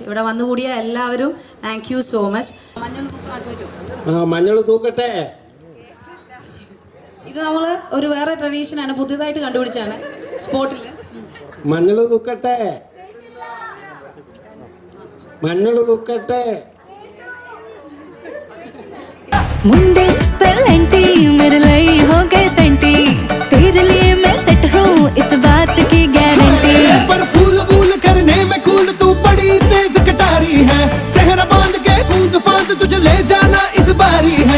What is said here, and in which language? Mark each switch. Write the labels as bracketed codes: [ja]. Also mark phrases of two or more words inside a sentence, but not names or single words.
[ml] ഇവിടെ വന്നുകൂടിയ എല്ലാവരും [en] thank you so much. [ml] മഞ്ഞൾ തൂക്കട്ടെ. ഇത് നമ്മൾ ഒരു വേറെ ട്രഡീഷനാണ്, പുതിയതായിട്ട് കണ്ടുപിടിച്ചാണ് സ്പോട്ടിൽ. മഞ്ഞൾ തൂക്കട്ടെ, മഞ്ഞൾ തൂക്കട്ടെ. [hi] मुंडे पेलेंटी मेरे लिए हो गए सेंटी, तेरे लिए मैं सेट हूँ इस बात की गारंटी. पर फूल वूल करने में कूल तू बड़ी तेज कटारी है. सहरा बांध के कूद फांद तुझे ले जाना इस बारी है.